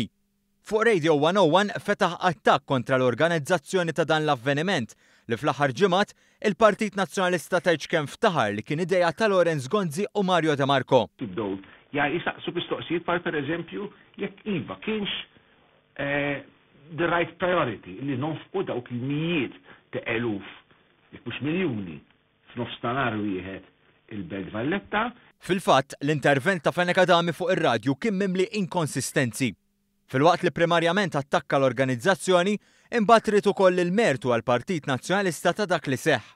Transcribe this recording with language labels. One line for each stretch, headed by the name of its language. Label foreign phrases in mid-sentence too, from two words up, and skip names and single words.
Maltese: Fuq Radio 101 fetaħ attakk kontra l-organizzazzjoni ta' dan l-avveniment li fl-aħħar ġimgħat il-Partit Nazzjonalista tgħid kemm ftaħar li kien idea ta' Lorenz Gonzi u Mario De Marco. Tibdew jisaqsu mistoqsijiet bħal pereżempju jekk iva kienx
English: the right priority
Maltese: li nonfqu dawk il-mijiet ta' eluf, jekk mhux miljuni f'nofsinhar wieħed il-Belt Valletta. Fil-fatt, l-intervent ta' Fenekadami fuq ir-radju kien mimli inkonsistenzi. Fil-waqt li primarjament attakka l-organizzazzjoni, imbagħad rid ukoll il-mertu għall-Partit Nazzjonalista ta' dak li seħħ.